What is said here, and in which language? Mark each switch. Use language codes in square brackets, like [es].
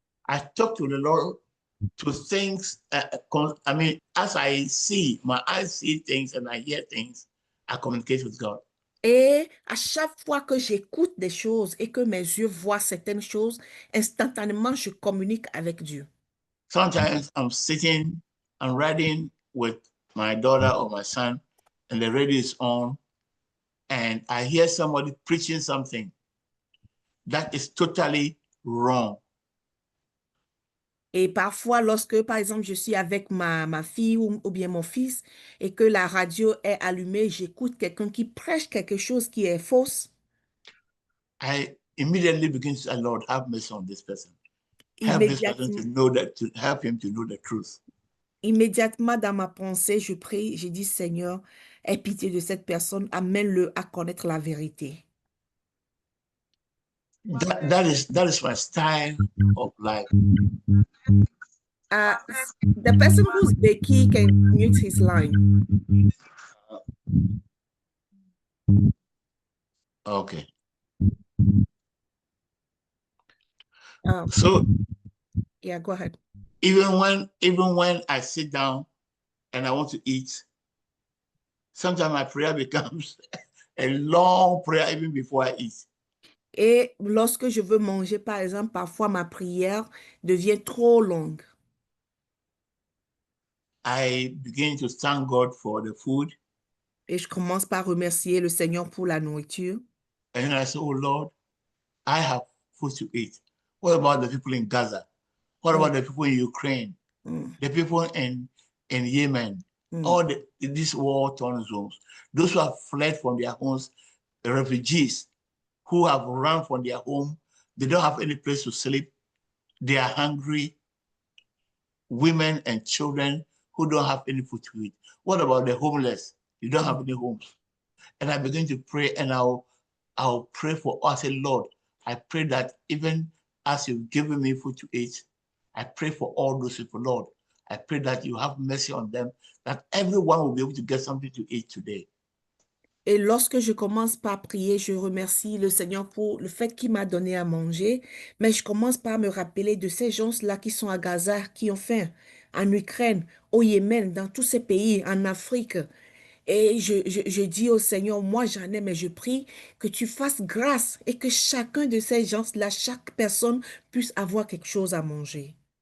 [en] I talk to the Lord to things. As I see, my eyes see things and I hear things, I communicate with God. [fr] Et à chaque fois que j'écoute des choses et que mes yeux voient certaines choses, instantanément, je communique avec Dieu. [en] Sometimes I'm sitting and riding with my daughter or my son, and the radio is on, and I hear somebody preaching something that is totally wrong. [fr] Et parfois, lorsque, par exemple, je suis avec ma fille ou bien mon fils et que la radio est allumée, j'écoute quelqu'un qui prêche quelque chose qui est fausse. [en] I immediately begin to say, Lord, have mercy on this person. Help this person to know that, to help him to know the truth. [fr] Immédiatement dans ma pensée, je prie, je dis, Seigneur, aie pitié de cette personne, amène-le à connaître la vérité. [en] That is my style of life. The person who's speaking can mute his line. Okay. So, yeah, go ahead. Even when I sit down and I want to eat, sometimes my prayer becomes a long prayer even before I eat. [fr] Et lorsque je veux manger, par exemple, parfois ma prière devient trop longue. [en] I begin to thank God for the food. [fr] Et je commence par remercier le Seigneur pour la nourriture. [en] And I say, oh Lord, I have food to eat. What about the people in Gaza? What about the people in Ukraine? The people in Yemen? All these war-torn zones. Those who have fled from their homes, the refugees who have run from their home, they don't have any place to sleep. They are hungry. Women and children who don't have any food to eat. What about the homeless? You don't have any homes. And I begin to pray, and I'll pray for us. I say, Lord, I pray that even as you've given me food to eat, I pray for all those people, Lord. I pray that you have mercy on them, that everyone will be able to get something to eat today. [fr] Et lorsque je commence par prier, je remercie le Seigneur pour le fait qu'il m'a donné à manger, mais je commence par me rappeler de ces gens-là qui sont à Gaza, qui ont faim, en Ukraine, au Yémen, dans tous ces pays, en Afrique. Et je dis au Seigneur, moi j'en ai, mais je prie que tu fasses grâce et que chacun de ces gens-là, chaque personne puisse avoir quelque chose à manger.